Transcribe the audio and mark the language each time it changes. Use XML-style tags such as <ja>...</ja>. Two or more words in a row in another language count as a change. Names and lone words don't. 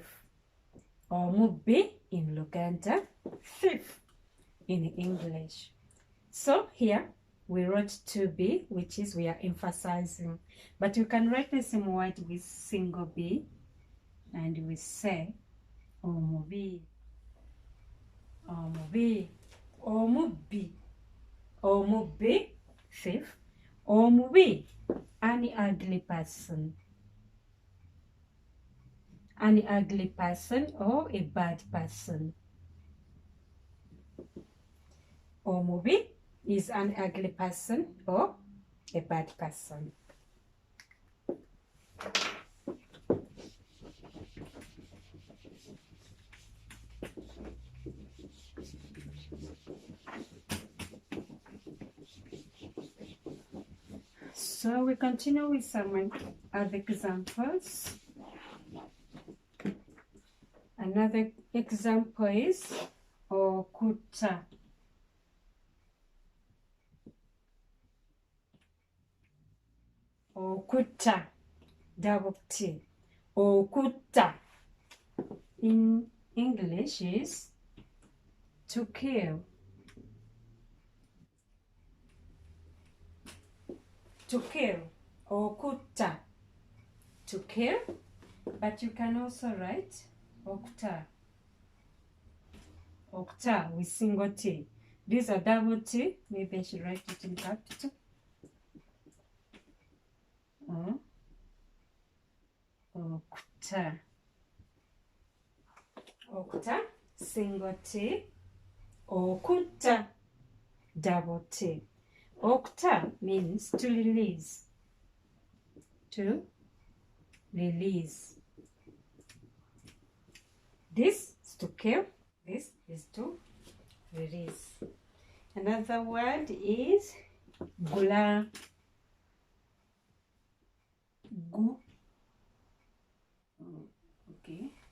<en>Omubi in Luganda, thief in English. So here we wrote 2B, which is we are emphasizing. But you can write the same word with single B, and we say omubi.</en> <lg>Omubi. Omubi.</lg> <en>Omubi, thief. Omubi, an ugly person. An ugly person or a bad person. Omubi is an ugly person or a bad person. So we continue with some other examples. Another example is okuta. Okuta, double T. Okuta in English is to kill. To kill. Okuta. To kill, but you can also write Okuta. Okuta with single T. These are double T. Maybe I should write it in capital. Okuta. Okuta, single T. Okuta, double T. Okuta means to release. To release. This is to kill. This is to release. Another word is gula. Gu. Okay.</en>